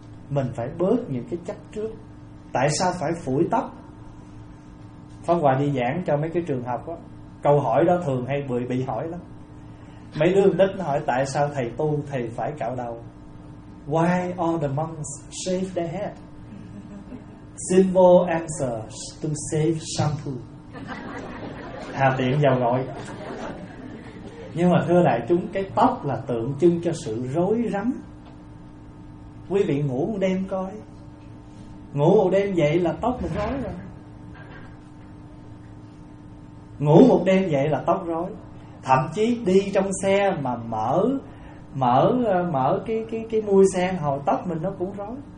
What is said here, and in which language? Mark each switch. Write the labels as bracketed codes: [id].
[vi] Mình phải bớt những cái chấp trước. Tại sao phải phủi tóc? Pháp Hòa đi giảng cho mấy cái trường học đó, câu hỏi đó thường hay bị hỏi lắm. Mấy đứa đích nó hỏi tại sao thầy tu thầy phải cạo đầu. [en] Why all the monks shave their head? Simple answer: to save shampoo. [vi] Hà tiện giàu gọi. Nhưng mà thưa đại chúng, cái tóc là tượng trưng cho sự rối rắm. Quý vị ngủ một đêm coi, ngủ một đêm dậy là tóc mình rối rồi. Ngủ một đêm dậy là tóc rối. Thậm chí đi trong xe mà mở cái mui xe, hồi tóc mình nó cũng rối.